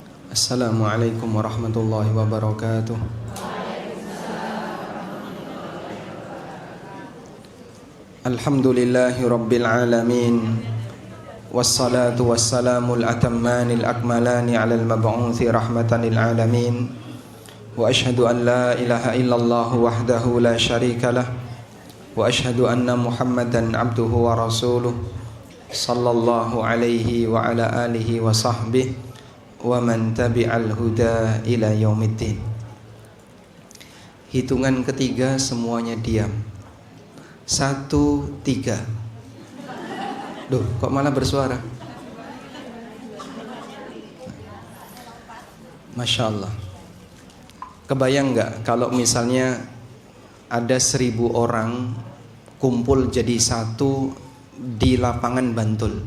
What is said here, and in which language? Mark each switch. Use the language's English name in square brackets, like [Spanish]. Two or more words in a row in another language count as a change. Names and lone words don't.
[Arabic] السلام عليكم ورحمة الله وبركاته. الحمد لله رب العالمين. والصلاة والسلام الأتمان الأكملان على المبعوث رحمة للعالمين. وأشهد أن لا إله إلا الله وحده لا شريك له. وأشهد أن محمدا عبده ورسوله. صلى الله عليه وعلى آله وصحبه ومن تبع الهدى إلى يوم الدين. [Indonesian] Hitungan ketiga semuanya diam. 1, 3. Duh, kok malah bersuara? [Arabic] ما شاء الله. [Indonesian] Kebayang nggak kalau misalnya ada 1000 orang kumpul jadi satu di lapangan Bantul?